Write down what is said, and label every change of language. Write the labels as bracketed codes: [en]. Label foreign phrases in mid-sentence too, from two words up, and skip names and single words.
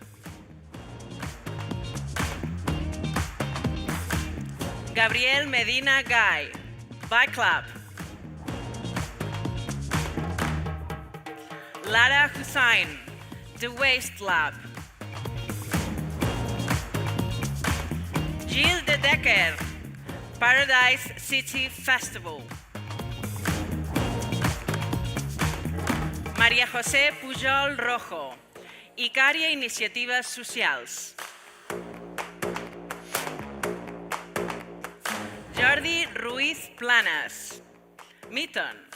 [ca] Gabriel Medina Guy, Bike Club. Lara Hussain, The Waste Lab. Gilles de Decker, Paradise City Festival. María José Pujol Rojo, Icària Iniciatives Socials. Jordi Ruiz Planas, Miton.